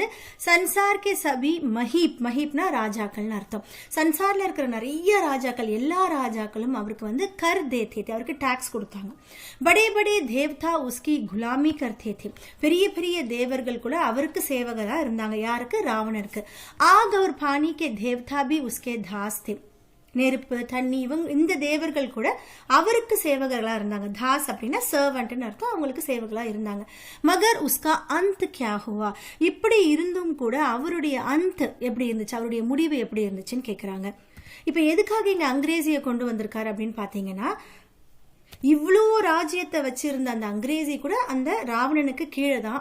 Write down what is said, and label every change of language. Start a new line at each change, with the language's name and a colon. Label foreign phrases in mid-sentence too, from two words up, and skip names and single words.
Hindi: संसार के सभी महीप,
Tamil: மஹீப்னா ராஜாக்கள்னு அர்த்தம். சன்சார்ல இருக்கிற நிறைய ராஜாக்கள், எல்லா ராஜாக்களும் அவருக்கு வந்து
Hindi: कर देते थे,
Tamil: அவருக்கு டாக்ஸ் கொடுத்தாங்க.
Hindi: बड़े बड़े देवता उसकी गुलामी करते थे,
Tamil: பெரிய பெரிய தேவர்கள் கூட அவருக்கு சேவகரா இருந்தாங்க. யாருக்கு, ராவணருக்கு.
Hindi: ஆக் और पानी के देवता भी उसके दास थे,
Tamil: நெருப்பு தண்ணி இவங்க இந்த தேவர்கள் கூட அவருக்கு சேவகர்களா இருந்தாங்க. தாஸ் அப்படின்னா சர்வன்ட்னு அர்த்தம், அவங்களுக்கு சேவகர்களா இருந்தாங்க.
Hindi: मगर उसका अंत क्या हुआ,
Tamil: இப்படி இருந்தும் கூட அவருடைய அந்த் எப்படி இருந்துச்சு, அவருடைய முடிவு எப்படி இருந்துச்சுன்னு கேட்குறாங்க. இப்போ எதுக்காக இங்கே அங்கிரேசியை கொண்டு வந்திருக்காரு அப்படின்னு பார்த்தீங்கன்னா, இவ்வளோ ராஜ்யத்தை வச்சிருந்த அந்த அங்கிரேசி கூட அந்த ராவணனுக்கு கீழே தான்.